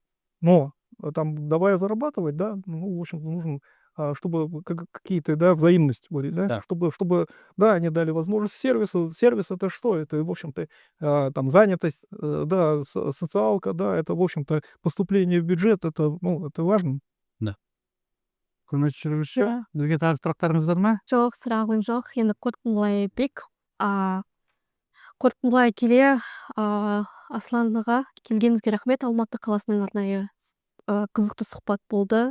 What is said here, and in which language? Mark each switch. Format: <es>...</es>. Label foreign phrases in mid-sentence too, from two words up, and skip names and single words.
<ru>Но там, давая зарабатывать, да, ну, в общем, нужно, чтобы какие-то, да, взаимности были, да, Да. чтобы, да, они дали возможность сервису. Сервис — это что? Это, в общем-то, там занятость, да, социалка, да, это, в общем-то, поступление в бюджет, это, ну, это важно.</ru> <kk>Көмекші бізге тағы сұрақтарыңыз бар ма? Жоқ, сұрағым жоқ. Енді қорытындылай берейік. Қорытындылай келе, Асланға келгеніңізге рахмет. Алматы қаласының арнайы қызықты сұхбат болды.</kk>